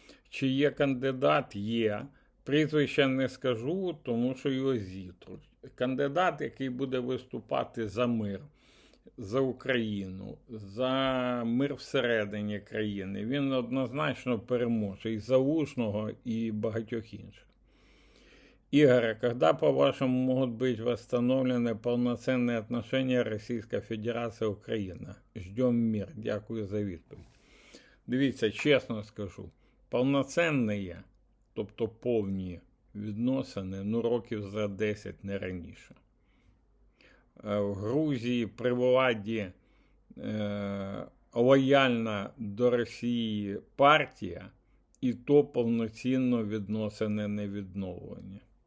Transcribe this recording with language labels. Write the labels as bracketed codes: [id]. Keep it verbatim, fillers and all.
[uk] Чи є кандидат? Є. Прізвища не скажу, тому що його зітруть. Кандидат, який буде виступати за мир, за Україну, за мир всередині країни. Він однозначно переможе і Залужного, і багатьох інших. [ru] Игорь, когда, по-вашему, могут быть восстановлены полноценные отношения Российской Федерации и Украины? Ждем мир. [uk] Дякую за відповідь. Дивіться, чесно скажу, повноценні, тобто повні відносини, ну років за десять, не раніше. Е, В Грузії при владі е, лояльна до Росії партія, і то повноцінно відносини не відновлені.